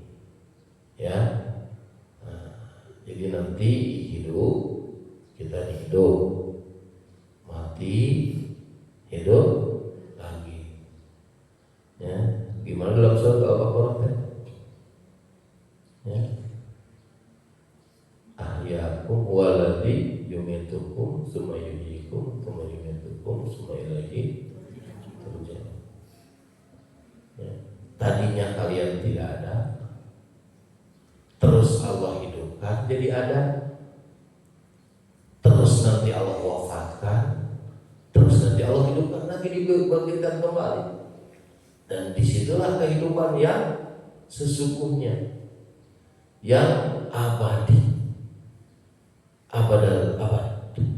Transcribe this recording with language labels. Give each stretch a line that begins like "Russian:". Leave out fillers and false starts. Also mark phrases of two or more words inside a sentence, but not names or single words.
Indonesian: Ya, jadi nanti hidup, kita hidup, mati, hidup lagi. Ya, gimana dalam surat Al-Baqarah kan? Ya,
Arabic: أحياكم والذي يميتكم ثم يحييكم ثم يميتكم ثم إليه ترجعون.
Indonesian: Ya, tadinya kalian tidak ada, terus Allah hidupkan jadi ada, terus nanti Allah wafatkan, terus nanti Allah hidupkan lagi, dibangkitkan kembali. Dan disitulah kehidupan yang sesungguhnya, yang abadi,
Arabic: أبد الآباد.